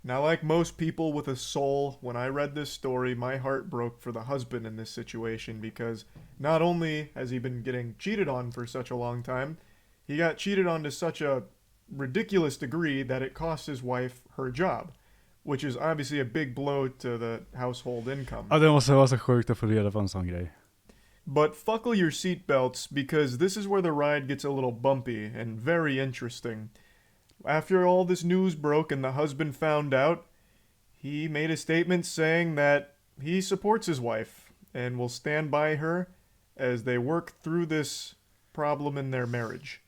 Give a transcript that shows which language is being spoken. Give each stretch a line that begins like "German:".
English: Now, like most people with a soul, when I read this story, my heart broke for the husband in this situation, because not only has he been getting cheated on for such a long time, he got cheated on to such a ridiculous degree that it cost his wife her job, which is obviously a big blow to the household income.
Swedish: Ja, det måste vara så sjukt att få reda på en sån grej.
English: But buckle your seatbelts, because this is where the ride gets a little bumpy and very interesting. After all this news broke and the husband found out, he made a statement saying that he supports his wife and will stand by her as they work through this problem in their marriage.